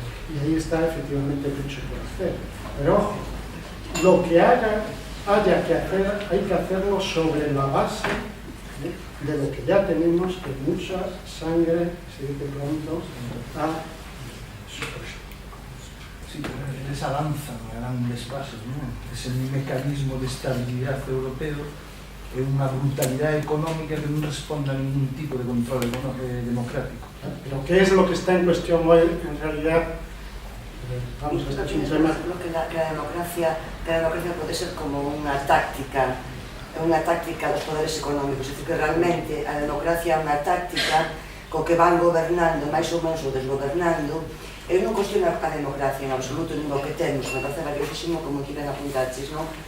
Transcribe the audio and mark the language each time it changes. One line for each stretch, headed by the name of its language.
Spanish: Y ahí está efectivamente mucho por hacer. Pero ojo, lo que haya que hacer, hay que hacerlo sobre la base de lo que ya tenemos, que mucha sangre, se dice pronto, ha supuesto. Sí, pero esa danza a grandes pasos, ¿no?
Galician: Ese mecanismo de estabilidad europeo é unha brutalidade económica que non responde a ningún tipo de control democrático.
Spanish: Pero ¿qué es lo que está en cuestión hoy en realidad? Vamos, este es un tema... Que la democracia
Galician: pode ser como unha táctica dos poderes económicos, é dicir, que realmente a democracia é unha táctica co que van gobernando, máis ou menos ou desgobernando. Eu non cuestiono a democracia en absoluto, nin o que temos, me parece valiosísimo, como aquí ben apuntaches, non?